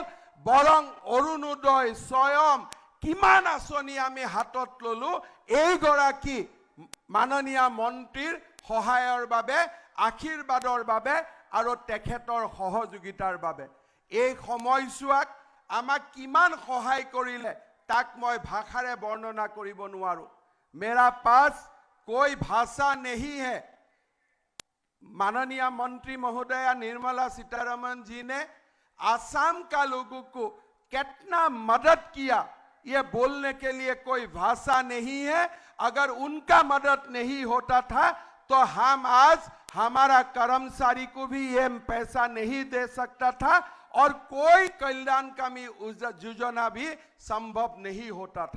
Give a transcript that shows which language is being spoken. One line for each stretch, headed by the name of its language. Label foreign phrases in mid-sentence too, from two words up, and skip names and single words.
Assamese: বৰং অৰুণোদয়, স্বয়ং কিমান আঁচনি আমি হাতত ল'লোঁ এইগৰাকী মাননীয় মন্ত্ৰীৰ সহায়ৰ বাবে, আশীৰ্বাদৰ বাবে আৰু তেখেতৰ সহযোগিতাৰ বাবে। এই সময়ছোৱাক আমাক কিমান সহায় কৰিলে তাক মই ভাষাৰে বৰ্ণনা কৰিব নোৱাৰোঁ।
Hindi: मेरा पास कोई भाषा नहीं है। माननीय मंत्री महोदया निर्मला सीतारमण जी ने आसाम का लोगों को कितना मदद किया, ये बोलने के लिए कोई भाषा नहीं है। अगर उनका मदद नहीं होता था तो हम आज हमारा कर्मचारी को भी ये पैसा नहीं दे सकता था और कोई कल्याणकामी योजना भी संभव नहीं होता था।